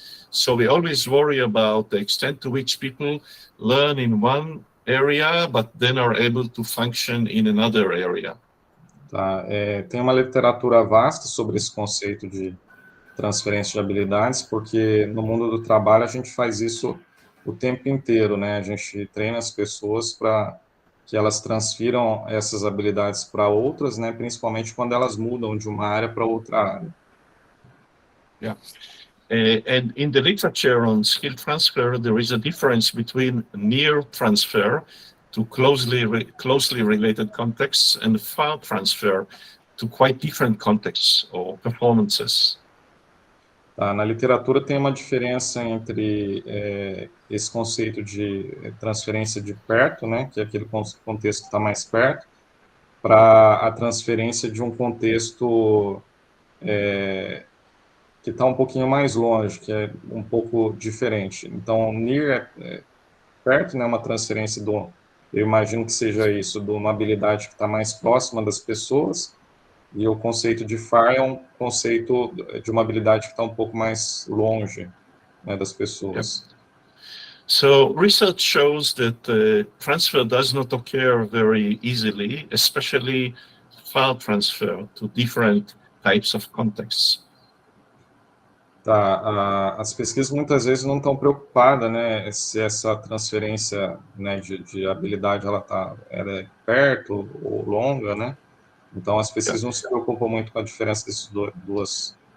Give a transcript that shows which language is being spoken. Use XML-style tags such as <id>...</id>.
<en>So we always worry about the extent to which people learn in one area, but then are able to function in another area.</en> <pt>Tá, tem uma literatura vasta sobre esse conceito de transferência de habilidades, porque no mundo do trabalho a gente faz isso o tempo inteiro, né? A gente treina as pessoas para que elas transfiram essas habilidades para outras, né? Principalmente quando elas mudam de uma área para outra área.</pt> <en>Yeah. And in the literature on skill transfer, there is a difference between near transfer to closely related contexts and far transfer to quite different contexts or performances.</en> <pt>Tá, na literatura tem uma diferença entre esse conceito de transferência de perto, né, que é aquele contexto que está mais perto, para a transferência de um contexto que está um pouquinho mais longe, que é um pouco diferente. Então, near é perto, né, uma transferência eu imagino que seja isso, de uma habilidade que está mais próxima das pessoas, e o conceito de far é um conceito de uma habilidade que está um pouco mais longe, né, das pessoas.</pt> <en>Yep. So research shows that transfer does not occur very easily, especially far transfer to different types of contexts.</en> <pt>Tá, as pesquisas muitas vezes não estão preocupadas, né, se essa transferência, né, de habilidade ela é perto ou longa, né? Então as pesquisas não se preocupam muito com a diferença dessas duas.</pt>